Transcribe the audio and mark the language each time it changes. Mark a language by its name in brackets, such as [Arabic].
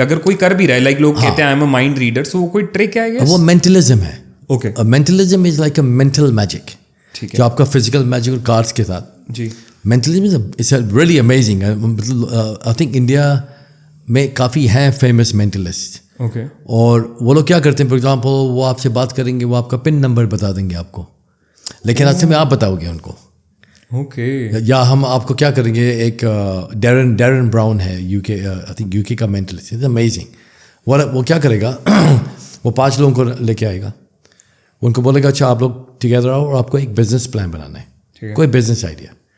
[Hindi] अगर कोई कर भी रहा है, like लोग कहते हैं [English] I am a mind reader, [Hindi] so वो कोई trick है I guess? वो mentalism है. [English] Okay. Mentalism is like a mental magic. [Hindi] ठीक है. जो आपका physical magic कार्ड्स के साथ. जी. [English] Mentalism is really amazing. I think India में काफ़ी हैं famous mentalists. Okay. [Hindi] और वो लोग क्या करते हैं, फॉर एग्जाम्पल वो आपसे बात करेंगे, वो आपका पिन नंबर बता देंगे आपको, लेकिन आज से में आप बताओगे उनको. [English] Okay. [Hindi] या हम आपको क्या करेंगे, एक डैरन ब्राउन है यूके, आई थिंक यूके का मेंटलिस्ट, [English] It's amazing. [Hindi] वो क्या करेगा वो 5 लोगों को लेके आएगा, उनको बोलेगा अच्छा आप लोग टुगेदर आओ और आपको एक बिजनेस प्लान बनाना है, कोई बिजनेस आइडिया.